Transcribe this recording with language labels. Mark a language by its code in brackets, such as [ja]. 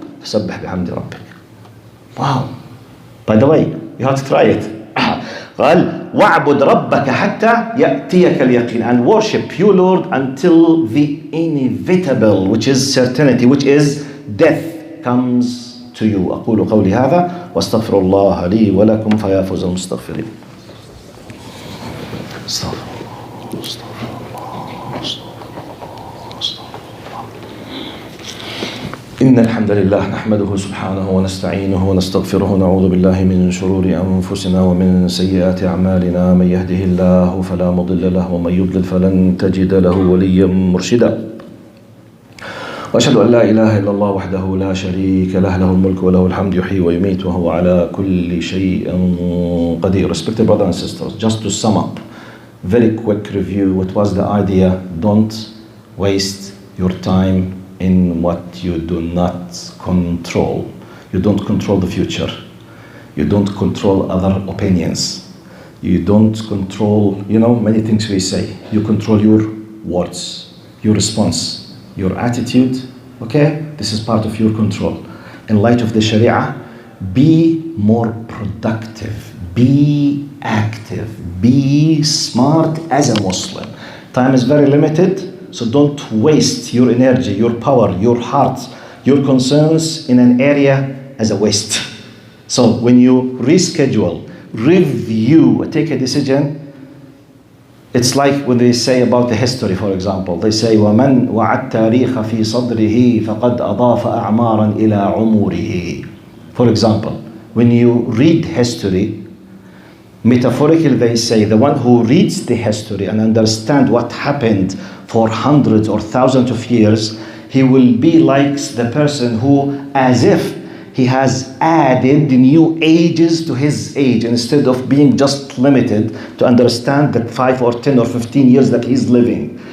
[ar] فسبح بحمد ربك. Wow. [en] By the way, you have to try it. [ar] قال وَاعْبُدْ رَبَّكَ حَتَّى يَأْتِيَكَ الْيَقِينَ. [en] And worship your Lord until the inevitable, which is certainty, which is death, comes to you. [ar] أقول قولي هذا واستغفر الله لي ولكم فيا فوز المستغفرين. إن الحمد لله نحمده سبحانه ونستعينه ونستغفره ونعوذ بالله من شرور أنفسنا ومن سيئات أعمالنا. من يهده الله فلا مضل له ومن يضلل فلن تجد له وليا مرشدا. وأشهد أن لا إله إلا الله وحده لا شريك له له الملك وله الحمد يحيي ويميت وهو على كل شيء قدير. [en] Respected brothers and sisters, just to sum up, very quick review. What was the idea? Don't waste your time in what you do not control. You don't control the future. You don't control other opinions. You don't control, many things we say. You control your words, your response, your attitude. Okay? This is part of your control. In light of the Sharia, be more productive, be active, be smart as a Muslim. Time is very limited, so don't waste your energy, your power, your heart, your concerns in an area as a waste. So when you reschedule, review, take a decision, it's like when they say about the history, for example. [ar] They say, وَمَنْ وَعَ التَّارِيخَ فِي صَدْرِهِ فَقَدْ أَضَافَ أَعْمَارًا إِلَىٰ عُمُورِهِ. [en] For example, when you read history, metaphorically they say, the one who reads the history and understands what happened for hundreds or thousands of years, he will be like the person who, as if he has added new ages to his age, instead of being just limited to understand the 5 or 10 or 15 years that he's living.